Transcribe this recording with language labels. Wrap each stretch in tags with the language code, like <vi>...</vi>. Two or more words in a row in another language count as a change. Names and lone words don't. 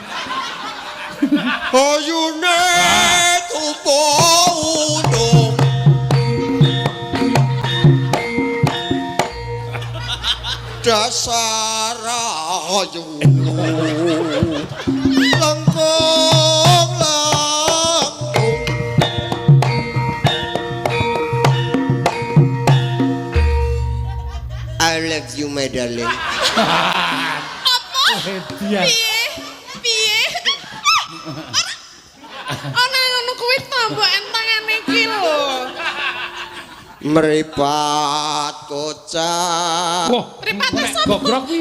<jv>Ayune tumpuk undung. Dasar ayu. Lengkung langkung.</jv> <en>I love you my darling. Hediah.</en> <jv>Piye? Ana ngono kuwi to mbok entangane iki lho. Meripat kocak. Wah, Mripate nek sapa? gogrok piye?</jv>